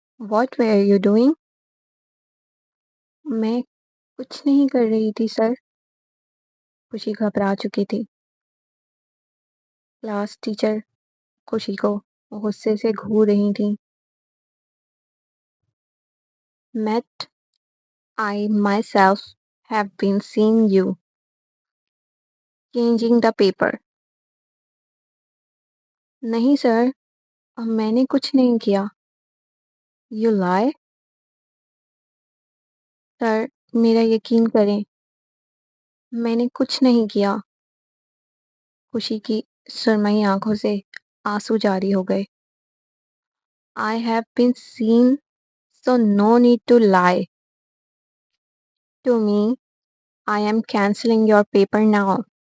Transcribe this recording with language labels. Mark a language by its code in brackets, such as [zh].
[en] What were you doing? [ur] میں کچھ نہیں کر رہی تھی سر. خوشی گھبرا چکی تھی. کلاس ٹیچر خوشی کو غصے سے گھور رہی تھیں. [en] Mate I myself have been seeing you changing the paper. [ur] نہیں سر، میں نے کچھ نہیں کیا. [en] You lie. [ur] سر، میرا یقین کریں، میں نے کچھ نہیں کیا. خوشی کی سرمئی آنکھوں سے آنسو جاری ہو گئے. [en] I have been seen, so no need to lie. To me, I am cancelling your paper now.